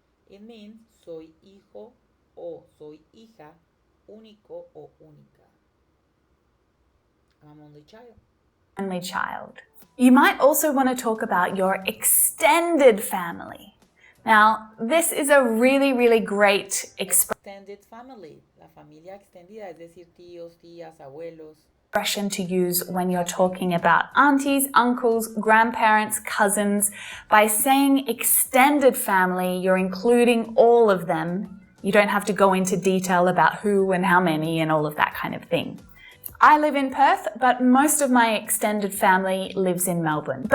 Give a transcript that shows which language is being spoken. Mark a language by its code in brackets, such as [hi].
[en] It means [es] soy hijo o soy hija único o única. [en] I'm only child. Only child. You might also want to talk about your extended family. Now, this is a really, really great extended family. [es] La familia extendida, es decir, tíos, tías, abuelos. [en] Expression to use when you're talking about aunties, uncles, grandparents, cousins. By saying extended family, you're including all of them. You don't have to go into detail about who and how many and all of that kind of thing. I live in Perth, but most of my extended family lives in Melbourne.